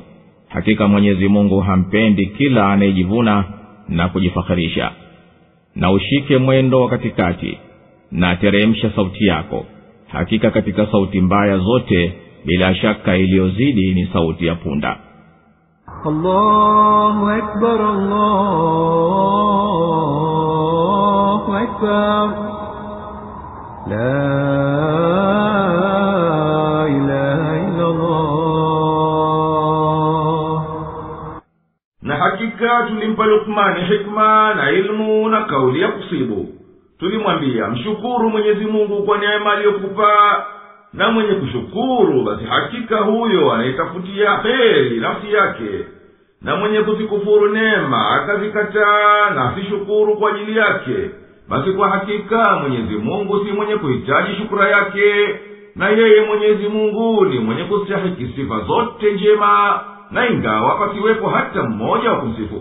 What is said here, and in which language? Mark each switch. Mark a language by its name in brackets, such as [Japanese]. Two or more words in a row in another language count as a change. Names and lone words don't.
[Swahili] Hakika Mwenyezi Mungu hampendi kila anayejivuna na kujifakhirisha. Na ushike mwendo wa katikati, na teremsha sauti yako. Hakika katika sauti mbaya zote bila shaka iliyozidi ni sauti ya punda. [Arabic] الله أكبر الله أكبر لا إله إلا الله. [Swahili] Na hakika tulimpa Luqmani hikma na ilmu na kauli ya kusibu. Tulimwambia, mshukuru Mwenyezi Mungu kwa neema aliyokupa, na mwenye kushukuru basi hakika huyo anaitafutia heri nafsi yake, na mwenye kuzikufuru neema akazikataa na asishukuru kwa ajili yake, basi kwa hakika Mwenyezi Mungu si mwenye kuhitaji shukura yake, na yeye Mwenyezi Mungu ni mwenye kustahiki sifa zote njema, na ingawa pasiwepo hata mmoja wa kumsifu.